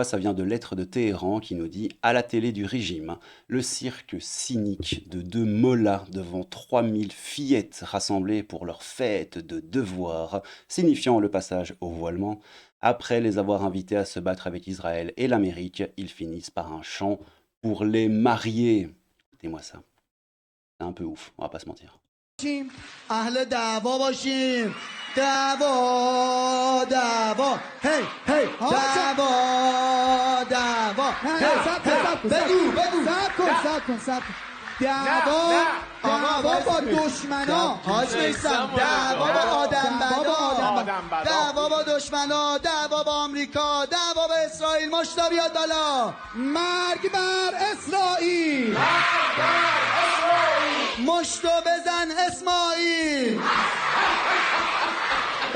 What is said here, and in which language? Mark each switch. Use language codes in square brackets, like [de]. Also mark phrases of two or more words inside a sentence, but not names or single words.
[fr] Ça vient de Lettres de Téhéran qui nous dit « À la télé du régime, le cirque cynique de deux mollahs devant 3000 fillettes rassemblées pour leur fête de devoir, signifiant le passage au voilement. Après les avoir invités à se battre avec Israël et l'Amérique, ils finissent par un chant pour les marier. » Écoutez-moi ça. C'est un peu ouf, on va pas se mentir. [fa] اهل دعوا باشیم دعوا دعوا هی هی دعوا دعوا بگو دعوا دعوا با دشمنا حاج میثم دعوا با آدم دعوا با دشمنا دعوا با آمریکا دعوا با اسرائیل مشتا بیاد بالا مرگ بر اسرائیل مشتو بزن اسماعیل